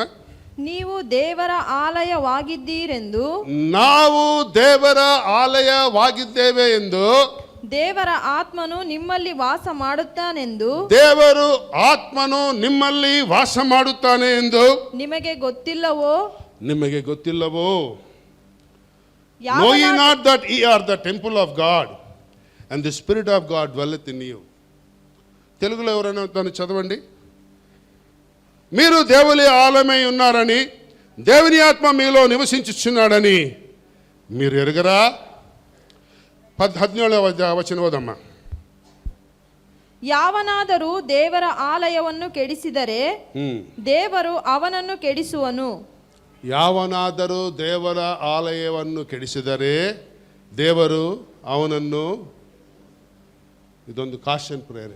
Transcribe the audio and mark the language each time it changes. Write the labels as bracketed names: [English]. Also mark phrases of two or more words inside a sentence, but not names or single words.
[Kannada] ನೀವು ದೇವರ ಆಲಯವಾಗಿದ್ದೀರೆಂದು. ನಾವು ದೇವರ ಆಲಯವಾಗಿದ್ದೇವೆ ಎಂದು. ದೇವರ ಆತ್ಮನು ನಿಮ್ಮಲ್ಲಿ ವಾಸ ಮಾಡುತ್ತಾನೆಂದು. ದೇವರು ಆತ್ಮನು ನಿಮ್ಮಲ್ಲಿ ವಾಸ ಮಾಡುತ್ತಾನೆ ಎಂದು ನಿಮಗೆ ಗೊತ್ತಿಲ್ಲವೋ? ನಿಮಗೆ ಗೊತ್ತಿಲ್ಲವೋ? [English] Know ye not that ye are the temple of God and the Spirit of God dwelleth in you. [Telugu] తెలుగులో ఎవరైనా దాన్ని చదవండి. మీరు దేవుని ఆలయమై ఉన్నారని, దేవుని ఆత్మ మీలో నివసించుచున్నాడని మీరు ఎరుగరా? 17వ వచనం ఓదమ్మా. [Kannada] ಯಾವನಾದರೂ ದೇವರ ಆಲಯವನ್ನು ಕೆಡಿಸಿದರೆ ದೇವರು ಅವನನ್ನು ಕೆಡಿಸುವನು. ಯಾವನಾದರೂ ದೇವರ ಆಲಯವನ್ನು ಕೆಡಿಸಿದರೆ ದೇವರು ಅವನನ್ನು. ಇದೊಂದು ಕಾಶನ್ ಪ್ರೇರೆ.